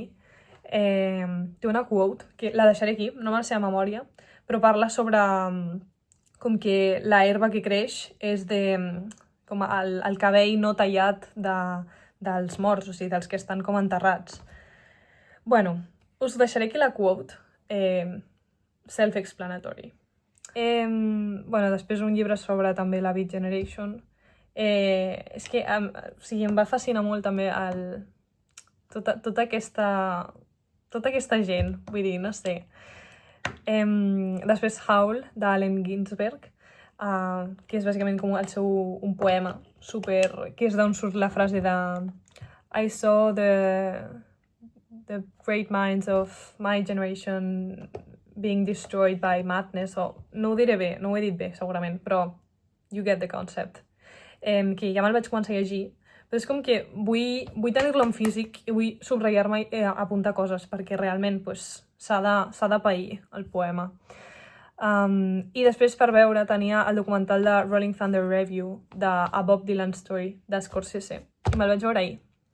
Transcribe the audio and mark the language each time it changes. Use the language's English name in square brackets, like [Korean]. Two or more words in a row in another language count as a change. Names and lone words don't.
[Catalan] Té una quote, que la deixaré aquí, no me la sé de memòria, però parla sobre com que la herba que creix és com el cabell no tallat dels morts, o sigui, dels que estan com enterrats. Bueno, us deixaré aquí la quote, self-explanatory. Bueno, després un llibre sobre també la Beat Generation. És que em va fascinar molt també tota aquesta gent, vull dir, no sé. Després Howl, d'Allen Ginsberg, que és bàsicament com un poema que és d'on surt la frase de [English] I saw the great minds of my generation being destroyed by madness, [Catalan] o no ho diré bé, no ho he dit bé segurament, però [English] you get the concept. [Catalan] Que ja me'l vaig començar a llegir, però és com que vull tenir-lo en físic i vull subratllar-me i apuntar coses, perquè realment s'ha de pair el poema. I després, per veure, tenia el documental de Rolling Thunder Revue, de A Bob Dylan Story, de Scorsese, i me'l vaig veure ahir.